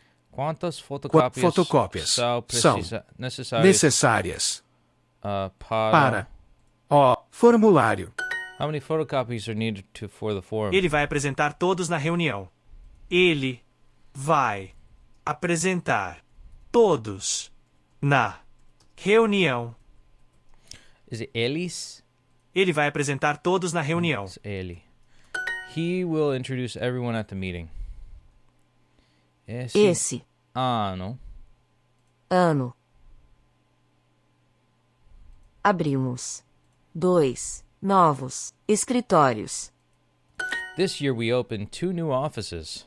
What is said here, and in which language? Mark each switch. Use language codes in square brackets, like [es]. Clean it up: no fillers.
[pt] Quantas fotocópias são necessárias para o formulário? [en] How many photocopies are needed for the form? [pt] Ele vai apresentar todos na reunião. Ele vai apresentar todos na reunião. [en] Is it eles? [pt] Ele vai apresentar todos na reunião. [en] It's ele. He will introduce everyone at the meeting. [pt] Esse ano abrimos 2 novos escritórios. [en] This year we opened 2 new offices.